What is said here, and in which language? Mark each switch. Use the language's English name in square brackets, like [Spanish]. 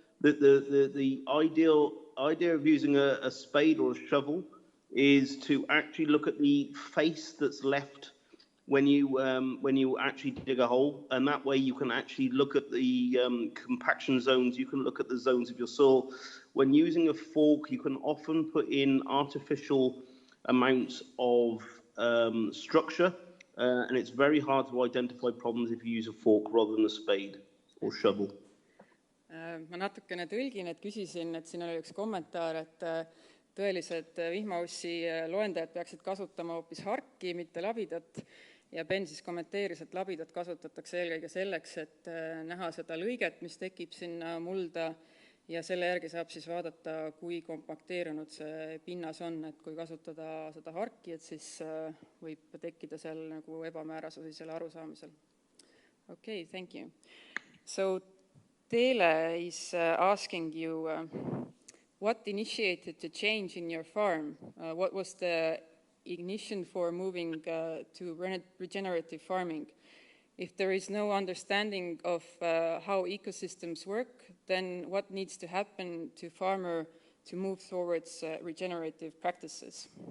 [English] The idea of using a spade or a shovel is to actually look at the face that's left when you actually dig a hole, and that way you can actually look at the compaction zones, you can look at the zones of your soil. When using a fork, you can often put in artificial amounts of structure, and it's very hard to identify problems if you use a fork rather than a spade or shovel. [Estonian] Ma natukene tõlgin, et küsisin, et siin oli üks kommentaar, et tõelised vihmaussi loendajad peaksid kasutama hoopis harki, mitte labidat, ja Ben siis kommenteeris, et labidat kasutatakse eelkõige selleks, et näha seda lõiget, mis tekib sinna mulda, ja selle järgi saab siis vaadata, kui kompakteerunud see pinnas on, et kui kasutada seda harki, et siis võib tekkida seal nagu ebamäärasusi selle arusaamisel. [English] Okay, thank you. So Taylor is asking you, what initiated the change in your farm? What was the ignition for moving to regenerative farming? If there is no understanding of how ecosystems work, then what needs to happen to farmer to move towards regenerative practices?